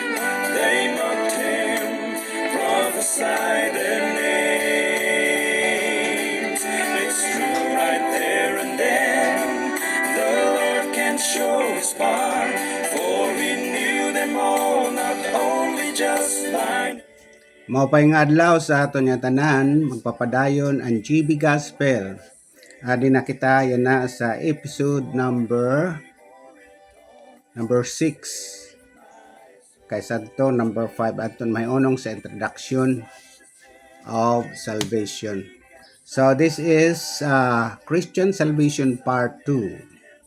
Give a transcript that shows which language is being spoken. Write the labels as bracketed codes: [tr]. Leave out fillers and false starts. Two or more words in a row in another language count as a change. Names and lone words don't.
[en] They mocked him, prophesied their names. It's true right there and then, the Lord can show his power, for he knew them all, not only just by [war] Maupay nga adlaw sa aton nga tanan, magpapadayon ang GB Gospel. Adi na kita yan na sa episode number 6. Kaysa to number 5 aton may unong sa [en] introduction of salvation. So this is Christian Salvation Part 2.